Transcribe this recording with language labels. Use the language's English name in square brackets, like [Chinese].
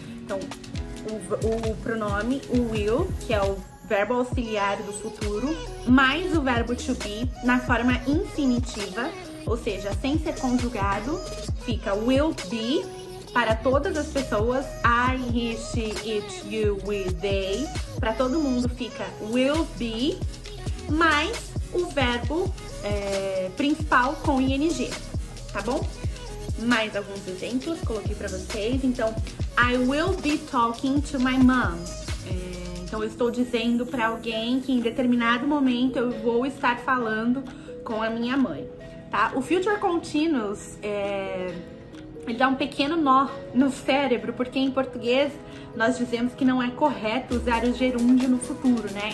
[Portuguese] Então, o pronome, o will, que é o verbo auxiliar do futuro, mais o verbo to be na forma infinitiva, ou seja, sem ser conjugado, fica will be para todas as pessoas, I, he, she, it, you, we, they. Para todo mundo fica will be, mais o verbo principal com ing, tá bom? Mais alguns exemplos, coloquei para vocês. Então, [English] I will be talking to my mom. [Portuguese] Então, eu estou dizendo para alguém que em determinado momento eu vou estar falando com a minha mãe, tá? O future continuous, ele dá um pequeno nó no cérebro, porque em português nós dizemos que não é correto usar o gerúndio no futuro, né?